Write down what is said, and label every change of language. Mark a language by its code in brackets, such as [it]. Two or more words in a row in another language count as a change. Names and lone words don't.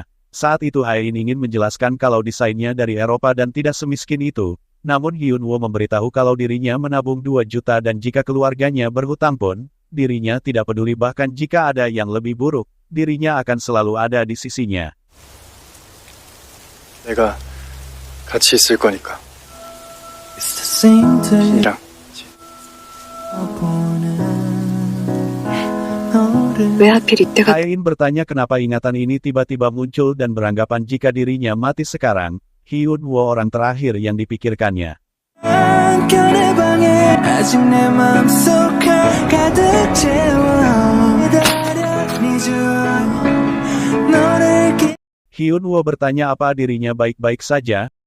[id] Saat itu Hae-in ingin menjelaskan kalau desainnya dari Eropa dan tidak semiskin itu. Namun Hyun-woo memberitahu kalau dirinya menabung 2 juta dan jika keluarganya berhutang pun, dirinya tidak peduli bahkan jika ada yang lebih buruk. Dirinya akan selalu ada di sisinya. [ko] 내가 같이 있을 거니까. 신이랑. 왜 하필 이때가 [id] Hae-in bertanya kenapa ingatan ini tiba-tiba muncul dan beranggapan jika dirinya mati sekarang. Hyun-woo orang terakhir yang dipikirkannya. Hyun-woo bertanya apa dirinya baik-baik saja.